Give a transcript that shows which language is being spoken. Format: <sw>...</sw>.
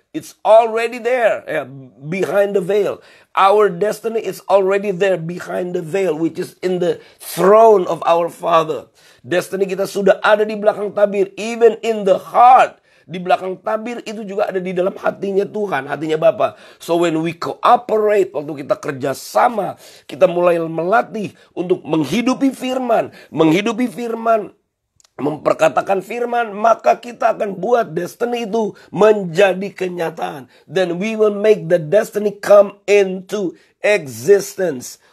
<en>It's already there, behind the veil. Our destiny is already there behind the veil, which is in the throne of our Father.</en> <id>Destiny kita sudah ada di belakang tabir,</id> <en>even in the heart.</en> <id>Di belakang tabir itu juga ada di dalam hatinya Tuhan, hatinya Bapa.</id> <en>So when we cooperate,</en> <id>waktu kita kerjasama, kita mulai melatih untuk menghidupi firman, memperkatakan firman, maka kita akan buat destiny itu menjadi kenyataan.</id> <en>Then we will make the destiny come into existence.</en>